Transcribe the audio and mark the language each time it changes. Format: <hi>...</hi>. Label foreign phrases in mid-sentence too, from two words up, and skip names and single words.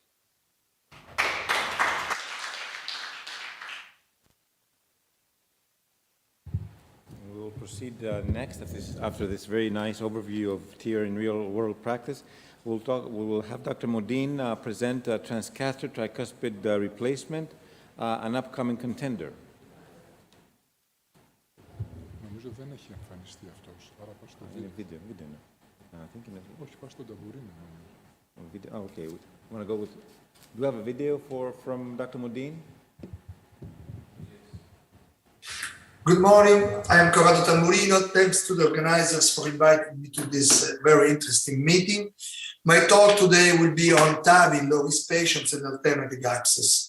<en>We'll proceed next after this very nice overview of TR in real-world practice. We will have Dr. Modin present transcatheter tricuspid replacement, an upcoming contender.</en> <el>Νομίζω δεν έχει εμφανιστεί αυτός, άρα πας στο βίντεο. Βίντεο είναι. Όχι, πας στο ταμπουρίνο.</el> <en>Okay, we want to go with Do we have a video from Dr. Modine? Good morning. I am Corrado Tamburino. Thanks to the organizers for inviting me to this very interesting meeting. My talk today will be on TAVI, low-risk patients and alternative access.</en>